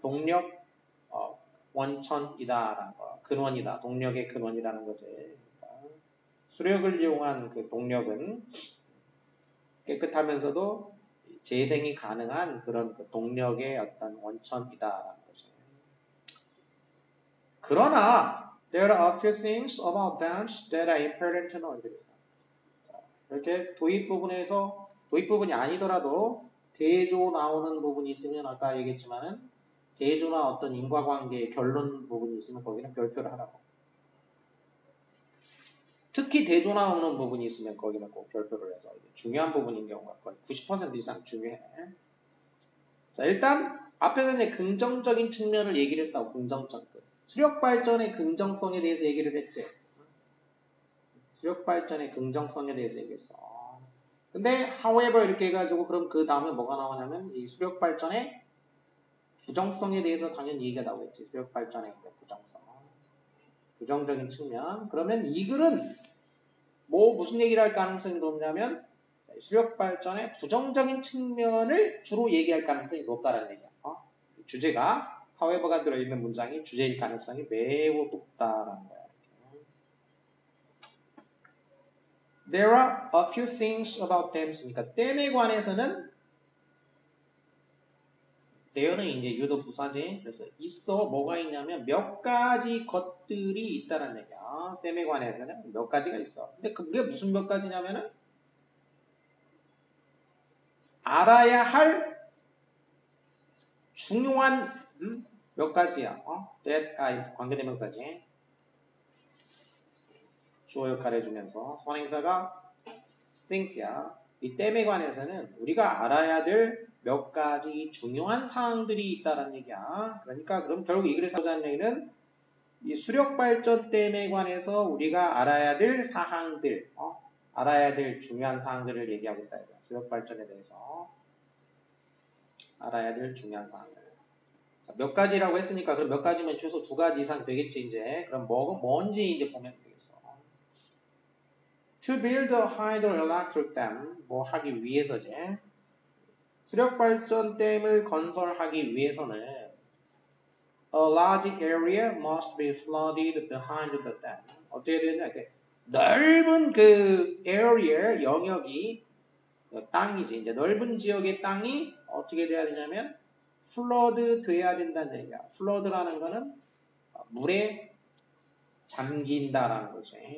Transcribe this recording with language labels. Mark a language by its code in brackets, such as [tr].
[ko] 동력 원천이다라는 거. 근원이다. 동력의 근원이라는 거지. 그러니까 수력을 이용한 그 동력은 깨끗하면서도 재생이 가능한 그런 그 동력의 어떤 원천이다라는 거죠. 그러나 [en] there are a few things about dance that are important to know. [ko] 이렇게 도입 부분에서 도입 부분이 아니더라도 대조 나오는 부분이 있으면 아까 얘기했지만은 대조나 어떤 인과관계 결론 부분이 있으면 거기는 별표를 하라고. 특히 대조 나오는 부분이 있으면 거기는 꼭 별표를 해서 중요한 부분인 경우가 거의 90% 이상 중요해. 자, 일단 앞에서 이제 긍정적인 측면을 얘기를 했다고. 긍정적. 수력 발전의 긍정성에 대해서 얘기를 했지. 수력 발전의 긍정성에 대해서 얘기했어. 근데 however 이렇게 해가지고 그럼 그 다음에 뭐가 나오냐면 이 수력 발전의 부정성에 대해서 당연히 얘기가 나오겠지. 수력 발전의 부정성. 부정적인 측면. 그러면 이 글은 무슨 얘기를 할 가능성이 높냐면 수력 발전의 부정적인 측면을 주로 얘기할 가능성이 높다라는 얘기야. 주제가 however가 들어있는 문장이 주제일 가능성이 매우 높다라는 거야. [en] There are a few things about them. [ko] 그러니까 댐에 관해서는 there는 이제 유도 부사지. 그래서 있어 뭐가 있냐면 몇 가지 것들이 있다는 얘기야. 댐에 관해서는 몇 가지가 있어. 근데 그게 무슨 몇 가지냐면은 알아야 할 중요한 몇 가지야. that 관계대명사지. 주어 역할을 해주면서 선행사가 things야. 이 댐에 관해서는 우리가 알아야 될 몇 가지 중요한 사항들이 있다는 얘기야. 그러니까 그럼 결국 이 글에서 하자는 얘기는 이 수력 발전 댐에 관해서 우리가 알아야 될 사항들, 알아야 될 중요한 사항들을 얘기하고 있다. 수력 발전에 대해서 알아야 될 중요한 사항들. 자, 몇 가지라고 했으니까 그럼 몇 가지면 최소 2가지 이상 되겠지 이제. 그럼 뭔지 이제 보면 되겠어. [en] To build a hydroelectric dam, [ko] 뭐 하기 위해서지. 수력발전댐을 건설하기 위해서는 [en] a large area must be flooded behind the dam. [ko] 어떻게 되냐? 넓은 그 area, 영역이 땅이지. 이제 넓은 지역의 땅이 어떻게 돼야 되냐면 flood 돼야 된다는 얘기야. flood라는 거는 물에 잠긴다라는 거지.